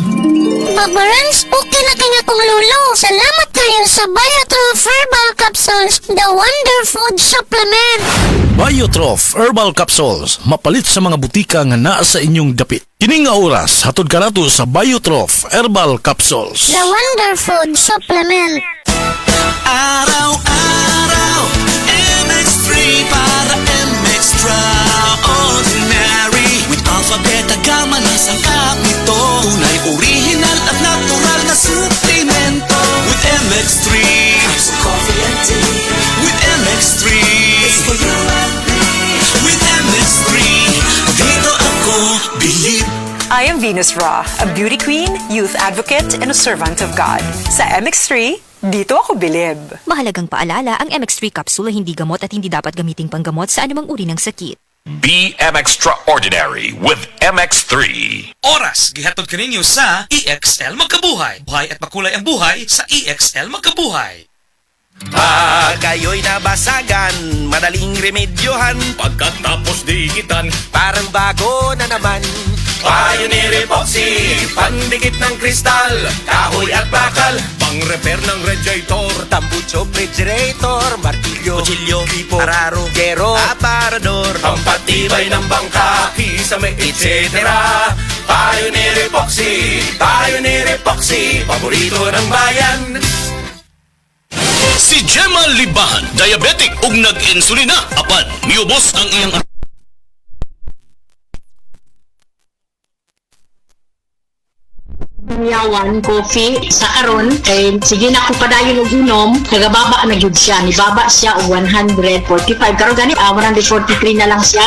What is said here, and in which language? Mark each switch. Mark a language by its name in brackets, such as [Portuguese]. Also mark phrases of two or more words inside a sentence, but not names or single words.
[Cebuano] Papa Rans, okay na kaya kong lolo. Salamat kayo sa Biotroph Herbal Capsules, [English] the wonder food supplement. [Cebuano] Biotroph Herbal Capsules, mapalit sa mga butika nga naa sa inyong dapit. Kini nga oras, hatod ka nato sa Biotroph Herbal Capsules. [English] The wonder food supplement. [Filipino] Araw-araw, MX3 para MX-Traordinary. [English] With Alpha, Beta, Gamma, [Filipino] nasang kap nito. Tunay, original at natural na suplemento. [English] With MX3, capsule, coffee and tea. With MX3, it's for you and me. [Filipino] With MX3, dito ako believe. [English] I am I'm Venus Ra, a beauty queen, youth advocate, and a servant of God. [Filipino] Sa MX3, dito ako bilib. Mahalagang paalala, ang MX3 capsule ay hindi gamot at hindi dapat gamiting panggamot sa anumang uri ng sakit. [English] Be Extraordinary with MX3. [Cebuano] Oras, gihatod kaninyo sa EXL Magkabuhay. [Filipino] Buhay at makulay ang buhay sa EXL Magkabuhay. Pag kayo'y nabasagan, madaling remedyohan. Pagkatapos dikitan, Parang bago na naman. Pioneer Epoxy, pandikit ng kristal, kahoy at bakal, pang-repair ng radiator, tambucho, refrigerator, martilyo, kutsilyo, tipo, araro, gero, aparador, pampatibay ng bangka, kisame, etc. Pioneer Epoxy, paborito ng bayan. [Cebuano] Si Gemma Libahan, diabetic ug nag-insulina, apan miubos ang iyang Yawan, coffee, sa karon kay sige na ko padayon og inom, nagababa na gyud siya, nibaba siya og 145 karon gani 143 na lang siya.